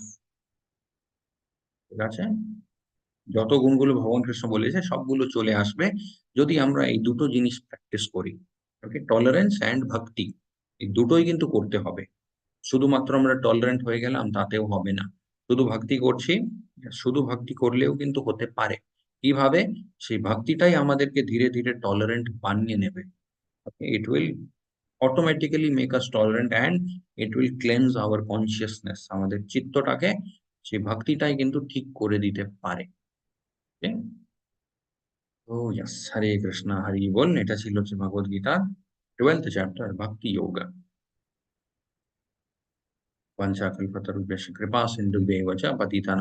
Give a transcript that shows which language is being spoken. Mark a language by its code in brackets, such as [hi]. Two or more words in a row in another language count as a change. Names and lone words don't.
[bn] ঠিক আছে, যত গুণগুলো ভগবান কৃষ্ণ বলেছে সবগুলো চলে আসবে যদি আমরা এই দুটো জিনিস প্র্যাকটিস করি। ওকে, [en] tolerance and [bn] ভক্তি, এই দুটোই কিন্তু করতে হবে। শুধুমাত্র আমরা টলারেন্ট হয়ে গেলাম তাতেও হবে না। শুধু ভক্তি করছি, শুধু ভক্তি করলেও কিন্তু হতে পারে। কিভাবে? সেই ভক্তিটাই আমাদেরকে ধীরে ধীরে টলারেন্ট বানিয়ে নেবে। [en] it will automatically make us tolerant and it will cleanse our consciousness, [bn] আমাদের চিত্তটাকে সেই ভক্তিটাই কিন্তু ঠিক করে দিতে পারে। ওকে? তো ইয়েস, হরে কৃষ্ণ, হরি বল। এটা ছিল হচ্ছে ভগবদ্গীতার 12th চ্যাপ্টার ভক্তি যোগা। [sa] वाञ्छाकल्पतरुभ्यश्च कृपासिन्धुभ्यैव च पतितानां